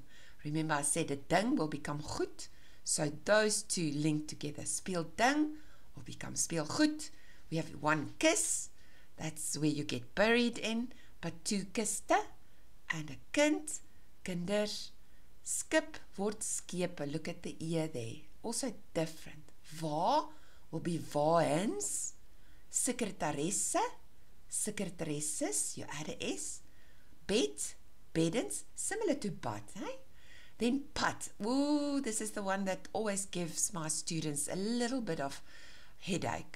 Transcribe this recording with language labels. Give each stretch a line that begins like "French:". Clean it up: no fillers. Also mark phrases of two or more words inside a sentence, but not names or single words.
English: Remember I said a ding will become goed. So those two link together.
Afrikaans: Speel ding
English: will become
Afrikaans: speel goed.
English: We have one kiss. That's where you get buried in. But two kiste. And a kind, kinders.
Afrikaans: Skip word skepe.
English: Look at the ear there. Also different. Waar will be waens. Sekretaresse. Secretaresses. You add a S. Bed. Beddens. Similar to bad. Eh? Then pat. Ooh, this is the one that always gives my students a little bit of headache.